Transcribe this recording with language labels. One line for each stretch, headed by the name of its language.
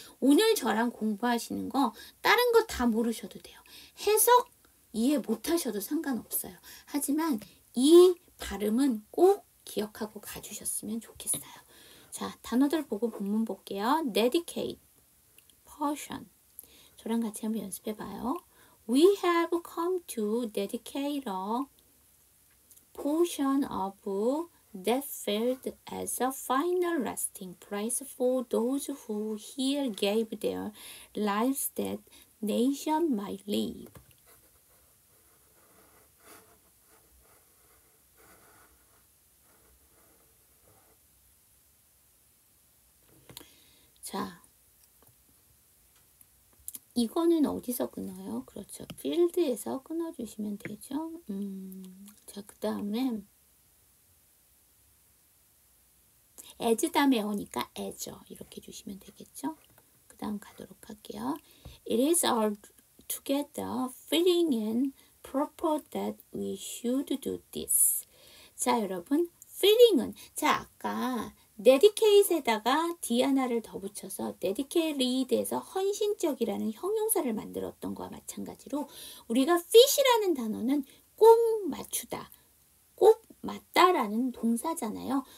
Korean: 오늘 저랑 공부하시는 거 다른 거 다 모르셔도 돼요. 해석 이해 못하셔도 상관없어요. 하지만 이 발음은 꼭 기억하고 가주셨으면 좋겠어요. 자, 단어들 보고 본문 볼게요.
English: dedicate, portion.
Korean: 저랑 같이 한번 연습해봐요.
English: We have come to dedicate a portion of that field as a final resting place for those who here gave their lives that nation might live.
Korean: 자, 이거는 어디서 끊어요? 그렇죠. 필드에서 끊어주시면 되죠. 자, 그 다음에 as 다음에 어니까 as 이렇게 주시면 되겠죠. 그 다음 가도록 할게요.
English: It is all together fitting and proper that we should do this.
Korean: 자, 여러분, fitting은, 자, 아까 dedicate에다가 d 하나를 더 붙여서 dedicated에서 헌신적이라는 형용사를 만들었던 거와 마찬가지로 우리가 fit이라는 단어는 꼭 맞추다, 꼭 맞다라는 동사잖아요.